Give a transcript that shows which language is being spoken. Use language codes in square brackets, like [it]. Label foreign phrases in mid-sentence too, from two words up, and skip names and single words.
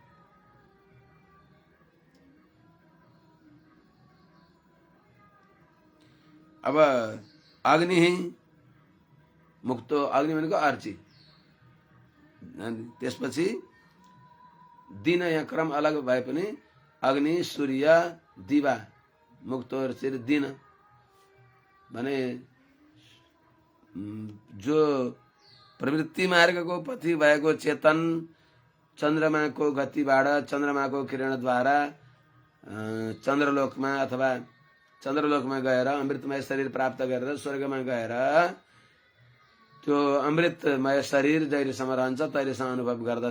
[ne] अब अग्नि मुक्तो, अग्नि भनेको अर्ची, त्यसपछि दिन या क्रम अलग भए पनि अग्नि सूर्य दिवा मुक्तो अर्चिर दिन भने जो प्रवृत्ति मार्गको पथि भएको चेतन चन्द्रमाको गतिबाट चन्द्रमाको किरणद्वारा चन्द्रलोकमा अथवा चन्द्रलोकमा गएर अमृतमय शरीर प्राप्त गरेर स्वर्गमा गएर त्यो अमृतमय शरीर जहिलेसम्म रहन्छ तहिलेसम्म अनुभव गर्दछ।